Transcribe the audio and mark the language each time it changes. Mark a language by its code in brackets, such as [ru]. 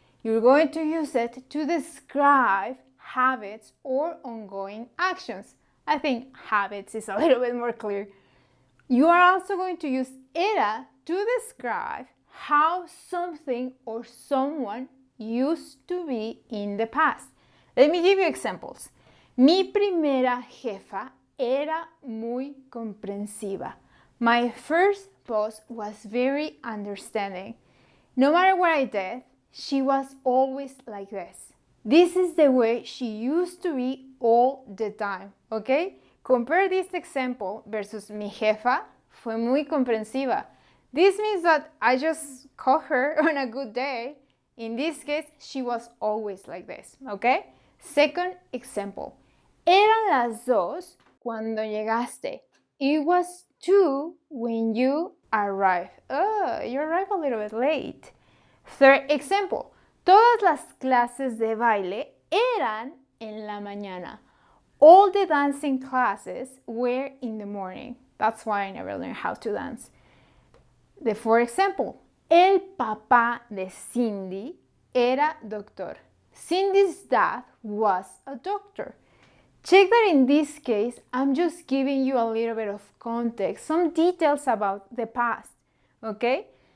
[en] you're going to use it to describe habits or ongoing actions. I think habits is a little bit more clear. You are also going to use era to describe how something or someone used to be in the past. Let me give you examples. [es] Mi primera jefa era muy comprensiva. [en] My first boss was very understanding. No matter what I did, she was always like this. This is the way she used to be all the time, okay? Compare this example versus [es] mi jefa fue muy comprensiva. [en] This means that I just caught her on a good day. In this case, she was always like this, okay? Second example. [es] Eran las 2 cuando llegaste. [en] It was 2 when you arrived. Oh, you arrived a little bit late. Third example. [es] Todas las clases de baile eran en la mañana. [en] All the dancing classes were in the morning. That's why I never learned how to dance. The fourth example. [es] El papá de Cindy era doctor. [en] Cindy's dad was a doctor. Check that in this case, I'm just giving you a little bit of context, some details about the past, okay?